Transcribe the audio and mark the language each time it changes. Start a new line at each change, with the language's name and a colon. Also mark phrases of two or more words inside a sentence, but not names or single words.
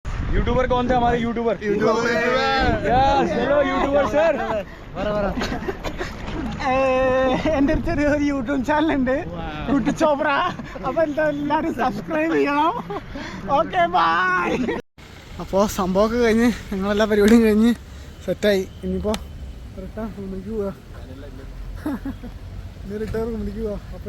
Hindi: यूट्यूबर कौन थे हमारे यूट्यूबर?
English: Yes, hello YouTuber sir.
Malayalam: എൻ്റെ ഒരു ചെറിയൊരു യൂട്യൂബ് ചാനലുണ്ട്, കുട്ടി ചോപ്ര. അപ്പൊ എല്ലാവരും സബ്സ്ക്രൈബ് ചെയ്യണം.
English: okay bye.
Malayalam: അപ്പോൾ സംഭവമൊക്കെ കഴിഞ്ഞ് ഞങ്ങളെല്ലാ പരിപാടിയും കഴിഞ്ഞ് സെറ്റായി. ഇനിയിപ്പോൾ
English: return room
Malayalam: പോവാ. ഇനി
English: return room
Malayalam: പോവാ.